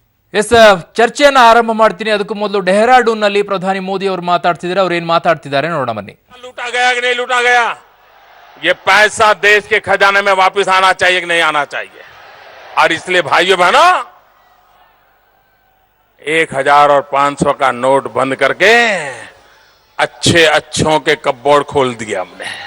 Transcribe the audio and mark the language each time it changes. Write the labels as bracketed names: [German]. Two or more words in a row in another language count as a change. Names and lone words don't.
[Kannada] ಎಸ್ ಚರ್ಚೆಯನ್ನ ಆರಂಭ ಮಾಡ್ತೀನಿ. ಅದಕ್ಕೂ ಮೊದಲು ಡೆಹ್ರಾಡೂನ್ನಲ್ಲಿ ಪ್ರಧಾನಿ ಮೋದಿ ಅವರು ಮಾತಾಡ್ತಿದ್ದಾರೆ. ಅವ್ರು ಏನ್ ಮಾತಾಡ್ತಿದ್ದಾರೆ ನೋಡೋಣ ಬನ್ನಿ. [Hindi] लूटा गया कि नहीं लूटा गया, ये पैसा देश के खजाने में वापस आना चाहिए कि नहीं आना चाहिए। और इसलिए भाइयों बहनों, 1000 और 500 का नोट बंद करके अच्छे अच्छों के कपबोर्ड खोल दिए हमने।